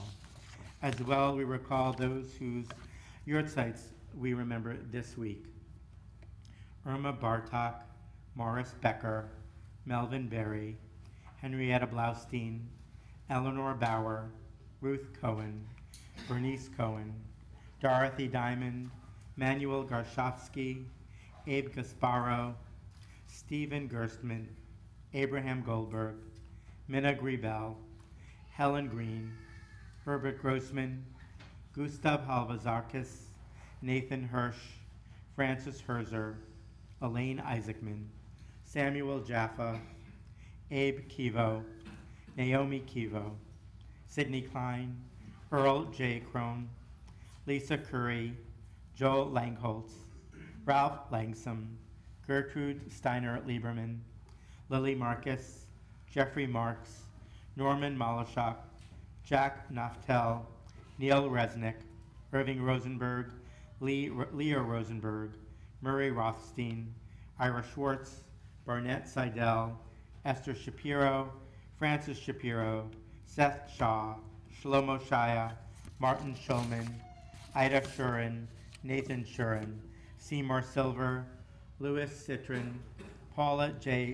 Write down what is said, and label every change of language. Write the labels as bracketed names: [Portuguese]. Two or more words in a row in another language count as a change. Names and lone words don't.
[English] As well, we recall those whose yurtzites we remember this week. Irma Bartok, Morris Becker, Melvin Berry, Henrietta Blaustein, Eleanor Bauer, Ruth Cohen, Bernice Cohen, Dorothy Diamond, Manuel Garshofsky, Abe Gasparo, Stephen Gerstmann, Abraham Goldberg, Minna Griebel, Helen Green, Herbert Grossman, Gustav Halvazarkis, Nathan Hirsch, Francis Herzer, Elaine Isaacman, Samuel Jaffa, Abe Kivo, Naomi Kivo, Sidney Klein, Earl J. Crone, Lisa Curry, Joel Langholtz, Ralph Langsam, Gertrude Steiner Lieberman, Lily Marcus, Jeffrey Marks, Norman Malashok, Jack Naftel, Neil Resnick, Irving Rosenberg, Leo Rosenberg, Murray Rothstein, Ira Schwartz, Barnett Seidel, Esther Shapiro, Francis Shapiro, Seth Shaw, Shlomo Shaya, Martin Schulman, Ida Shurin, Nathan Shurin, Seymour Silver, Louis Citron, Paula J.